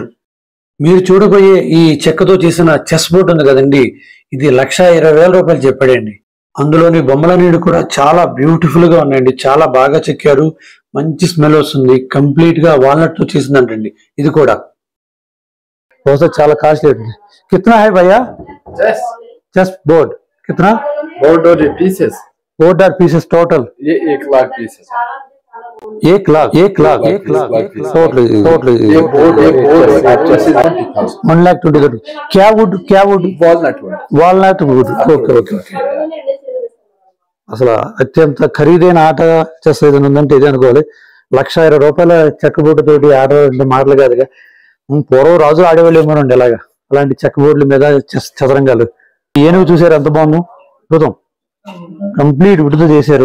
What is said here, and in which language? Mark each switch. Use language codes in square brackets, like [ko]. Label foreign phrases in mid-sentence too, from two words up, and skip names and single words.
[te] మీరు చూడబోయే ఈ చెక్కతో చేసిన [en] chess board [te] ఉంది కదండి, ఇది 1,20,000 చెప్పాడండి. అందులోని బొమ్మలనేవి కూడా చాలా బ్యూటిఫుల్ గా ఉన్నాయండి. చాలా బాగా చెక్కారు. మంచి స్మెల్ వస్తుంది. కంప్లీట్ గా వాల్నట్ తో చేసిందంటండి ఇది కూడా. బహుశా చాలా కాస్ట్లీ. [hi] కిतना है भैया चेस [en] chess board? [hi] కిतना बोर्ड और ये पीसेस बोर्ड और पीसेस टोटल? ये 1,00,000 पीसेस है। 1,00,000 टोटल ये बोर्ड और चेस 20,000 1,20,000. क्या वुड? [en] walnut wood. walnut wood. okay okay. [te] అసలు అత్యంత ఖరీదైన ఆట చెస్ ఏదైనా ఉందంటే ఇది అనుకోవాలి. 1,20,000 చెక్క బోర్డు తోటి ఆట అంటే మాటలు కాదుగా. పూర్వం రాజులు ఆడేవాళ్ళేమోనండి ఇలాగా, అలాంటి చెక్క బోర్డుల మీద చెస్ చదరంగాలు. ఏనుగు చూసారు ఎంత బాగుందో, అద్భుతం. కంప్లీట్ వుడ్తో చేశారు.